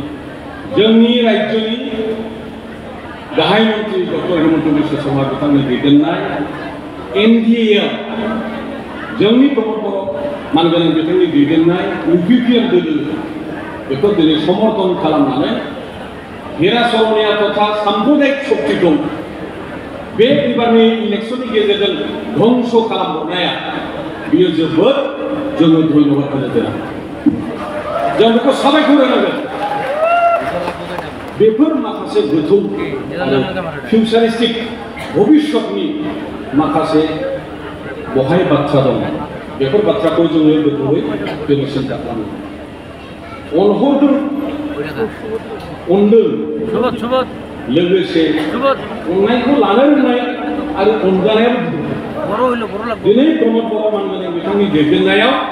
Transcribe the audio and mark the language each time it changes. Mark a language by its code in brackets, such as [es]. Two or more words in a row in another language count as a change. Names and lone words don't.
[brx] जोंनि राज्योनि गाहाय मन्त्रि डक्टर हिमन्त बिश्व शर्मा बिथांनि दैदेननाय एनडिए जोंनि प्रमोद बर' मानगोनां बिथांनि दैदेननाय इउपिपिएल दोलो बेखौ दिनै समर्थन खालामनानै हिराचरणीया तथा साम्प्रदायिक शक्तिखौ बे एबारनि इलेक्शननि गेजेरजों ध्वंस खालामहरनाया बियो जोबोद [bn] জন্য ধন্যবাদ দিলাম [brx] जोंखौ साबायखर होनांगोन बेफोर माखासे गोथौ फिउचारिस्टिक भबिष्यतनि माखासे बहाय बाथ्रा दं बेफोर बाथ्राखौ जोङो गोथौयै जोङो सिन्ता खालामो अनहरदों अनदों लोगोसे अननायखौ लानो रोंनाय आरो अनजानायाबो दिनै प्रमद बर' मानगोनां बिथांनि दैदेननायाव